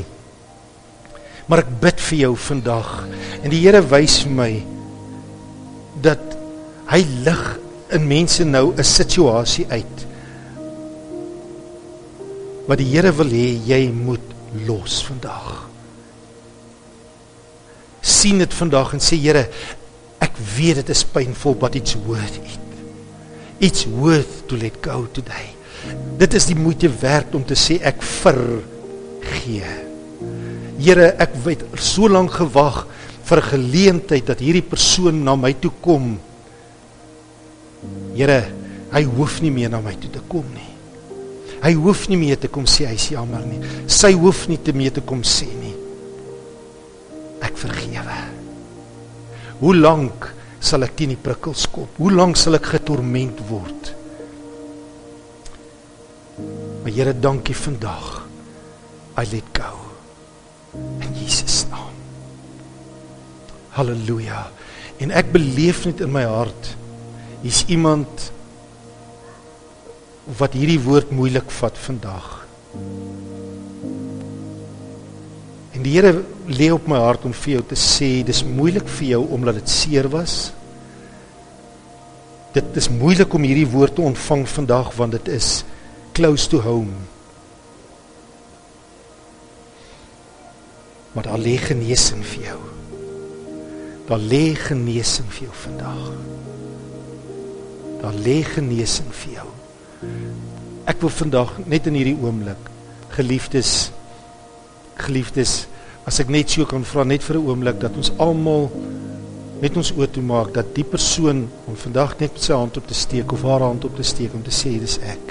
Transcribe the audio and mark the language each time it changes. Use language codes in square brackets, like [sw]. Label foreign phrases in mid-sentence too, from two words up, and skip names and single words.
[af] Maar ek bid vir jou vandag en die Here wys vir my dat hy lig in mense nou 'n situasie uit wat die Here wil hê jy moet los vandag. Sien dit vandag en sê Here, ek weet dit is [en] painful, but it's worth it. It's worth to let go today. [af] Dit is die moeite werd om te sê ek vergee. Here, ek het so lank gewag vir 'n geleentheid dat hierdie persoon na my toe kom. Here, hy hoef nie meer na my toe te kom nie. Hy hoef nie meer te kom sê hy is jammer nie. Sy hoef nie meer te kom sê nie. Ek vergewe. Hoe lank sal ek teen die prikkels kom? Hoe lank sal ek getorment word? Maar Here, dankie vandag. [en] I let go. [af] In Jesus naam. Halleluja. En ek beleef net in my hart, hier's iemand wat hierdie woord moeilik vat vandag. En die Here lê op my hart om vir jou te sê, dis moeilik vir jou omdat dit seer was. Dit is moeilik om hierdie woord te ontvang vandag, want dit is [en] close to home. [af] Maar daar lê genesing vir jou. Daar lê genesing vir jou vandag. Daar lê genesing vir jou. Ek wil vandag, net in hierdie oomblik, geliefdes, as ek net so kan vra, net vir 'n oomblik, dat ons almal net ons oë toe maak, dat die persoon, om vandag net sy hand op te steek, of haar hand op te steek, om te sê, dis ek.